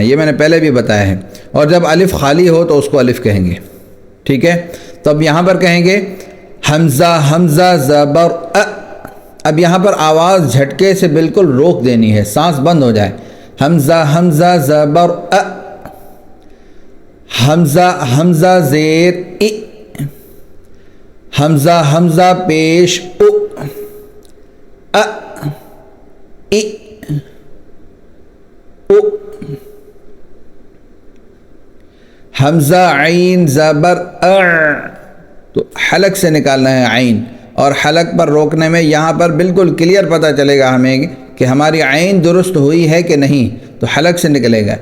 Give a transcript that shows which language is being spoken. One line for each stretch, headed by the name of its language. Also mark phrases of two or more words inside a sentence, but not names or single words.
Urdu: یہ میں نے پہلے بھی بتایا ہے۔ اور جب الف خالی ہو تو اس کو الف کہیں گے، ٹھیک ہے؟ تو اب یہاں پر کہیں گے حمزہ زبر اب یہاں پر آواز جھٹکے سے بالکل روک دینی ہے، سانس بند ہو جائے۔ حمزہ زبر حمزہ زیر ای، حمزہ پیش او، ای او، حمزہ عین زبر تو حلق سے نکالنا ہے عین، اور حلق پر روکنے میں یہاں پر بالکل کلیئر پتہ چلے گا ہمیں کہ ہماری عین درست ہوئی ہے کہ نہیں، تو حلق سے نکلے گا۔